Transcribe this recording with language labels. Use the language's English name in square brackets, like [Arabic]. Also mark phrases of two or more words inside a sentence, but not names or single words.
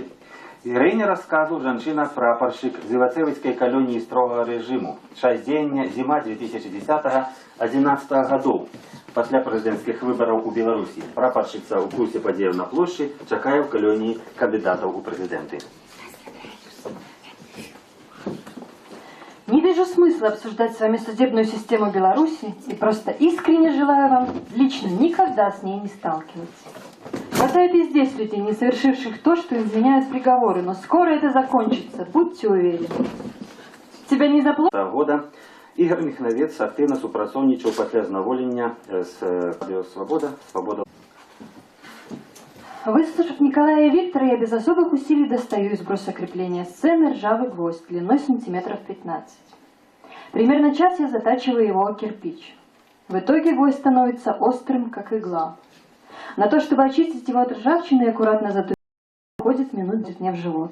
[Belarusian] Гераіня расказу жанчына-прапаршчык з івацэвіцкай калоніі строгага рэжыму. Час дзеяння зіма 2010-2011 гадоў. Пасля прэзідэнцкіх выбараў у Беларусі прапаршчыца ў курсе падзеяў на плошчы чакае ў калоніі кандыдатаў у прэзідэнты. [Russian] вижу смысла обсуждать с вами судебную систему Беларуси и просто искренне желаю вам лично никогда с ней не сталкиваться. Хватает и здесь людей, не совершивших то, что изменяют приговоры, но скоро это закончится, будьте уверены. Тебя не заплатят? [Belarusian] Года Ігор Міхновець активно супрацовнічав після зневолення з Радіо Свобода. [Russian] Выслушав Николая и Виктора, я без особых усилий достаю из бруса крепления сцены ржавый гвоздь длиной сантиметров 15. Примерно час я затачиваю его о кирпич. В итоге гвоздь становится острым, как игла. На то, чтобы очистить его от ржавчины и аккуратно затупить, уходит минут мне в живот.